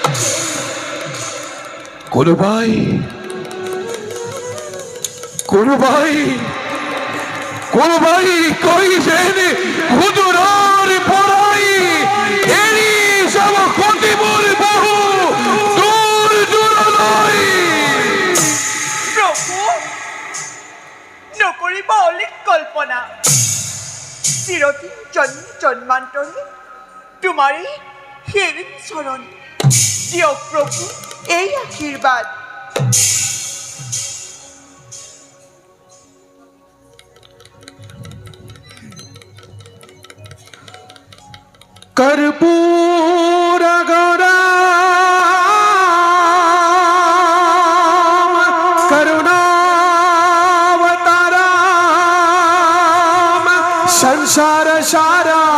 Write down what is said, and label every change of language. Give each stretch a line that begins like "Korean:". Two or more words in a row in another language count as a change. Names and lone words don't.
Assamese: কোনোবাই কৈ যেন সুদূৰৰ পৰাই এৰি যাব সতী মোৰ বহু দূৰলৈ। প্ৰভু, নকৰিব অলিক কল্পনা।
Bangla: না চিরদিন জন্ম জন্মান্তরে তোমারই সেবিত চরণ দিয়ক প্রভু এই আশীর্বাদ
Sanskrit: कर्पूर गौरम करुणावतारम संसार सारा